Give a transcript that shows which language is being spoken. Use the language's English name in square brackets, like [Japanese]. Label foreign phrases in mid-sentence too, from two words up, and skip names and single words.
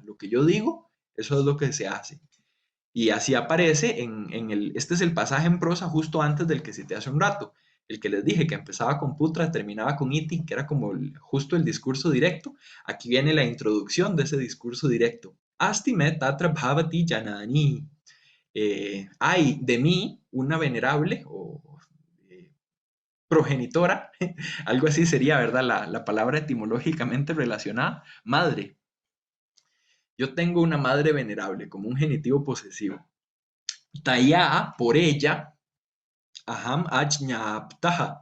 [Spanish] Lo que yo digo, eso es lo que se hace. Y así aparece este es el pasaje en prosa justo antes del que cité hace un rato. El que les dije que empezaba con Putra, terminaba con Iti, que era como justo el discurso directo. Aquí viene la introducción de ese discurso directo. [Sanskrit] अस्ति मे तत्र भवती जननी. [Spanish] Hay de mí una venerable o progenitora, algo así sería, ¿verdad? La palabra etimológicamente relacionada, madre. Yo tengo una madre venerable, como un genitivo posesivo. Taya, por ella, [Sanskrit] अहम् आज्ञप्तः.